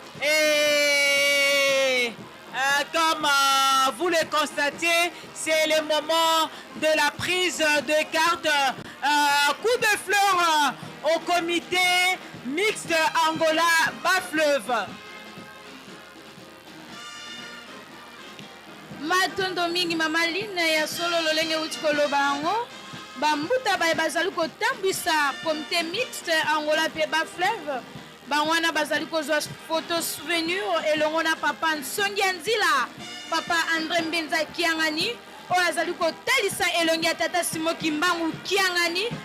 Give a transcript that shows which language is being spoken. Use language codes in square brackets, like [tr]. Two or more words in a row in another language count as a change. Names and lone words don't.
[fr] Et comme vous le constatez, c'est le moment de la prise de carte. Coup de fleur au comité mixte Angola Bas-Fleuve. [ln] matondo mingi mama Line ya solo lolenge uti koloba yango bambuta baye bazali kotambwisa comité mixte Angola pe Bas-Fleuve bangwana bazali kozwa [fr] photo souvenir [ln] elongo na papa Nsongi Nzila papa André Mbenza Kiangani oyo azali kotalisa elongi ya tata Simon Kimbangu Kiangani